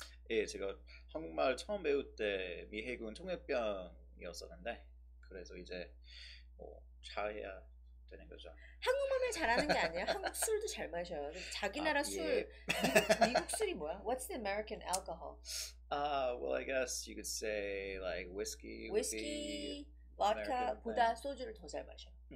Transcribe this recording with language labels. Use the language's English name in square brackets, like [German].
[Korean] 예, 제가 한국말 처음 배울 때 미해군 통역병이었었는데 그래서 이제 뭐 잘해야 되는 거죠. 한국말만 잘하는 게 아니야. 한국 술도 잘 마셔요. 자기 나라 술, 미국 술이 뭐야? [English] What's the American alcohol? Well, I guess you could say like whiskey, [Korean] vodka보다 소주를 더 잘 마셔.